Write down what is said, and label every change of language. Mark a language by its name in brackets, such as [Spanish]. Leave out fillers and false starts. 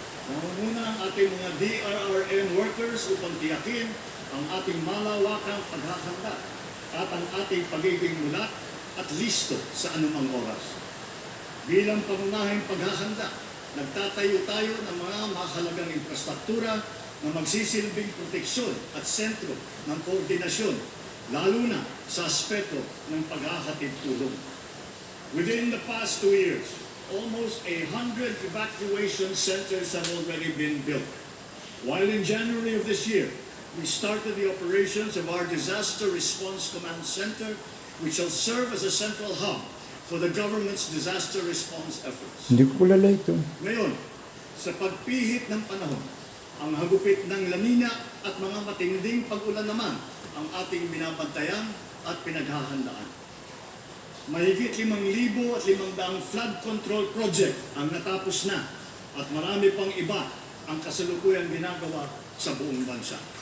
[Filipino] Nangunguna ang ating mga DRRM workers upang tiyakin ang ating malawakang paghahanda at ang ating pagiging mulat at listo sa anumang oras. Bilang pangunahing paghahanda, nagtatayo tayo ng mga mahalagang infrastruktura na magsisilbing proteksyon at sentro ng koordinasyon, lalo na sa aspeto ng paghahatid tulong. [English] Within the past 2 years, almost 100 evacuation centers have already been built. While in January of this year, we started the operations of our Disaster Response Command Center, which shall serve as a central hub for the government's disaster response efforts. [Filipino] Hindi ko kilala ito. Ngayon, sa pagpihit ng panahon, ang hagupit ng La Nina at mga matinding pag-ulan naman ang ating binabantayan at pinaghahandaan. Mahigit 5,500 flood control project ang natapos na at marami pang iba ang kasalukuyang ginagawa sa buong bansa.